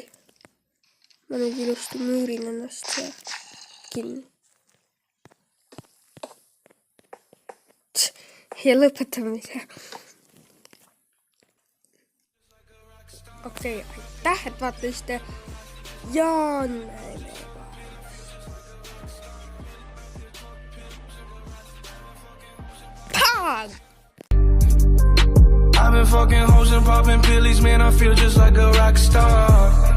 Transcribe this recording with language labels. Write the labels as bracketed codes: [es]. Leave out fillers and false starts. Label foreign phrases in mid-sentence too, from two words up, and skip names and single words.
[et] Ma nüüd ilusti müürin ennast siia kinni. Ja lõpetame ise. Okei, aitäh, et vaatasite. Ja näeme. Pah! [en] I've been fucking hoes and popping pillies, man, I feel just like a rock star.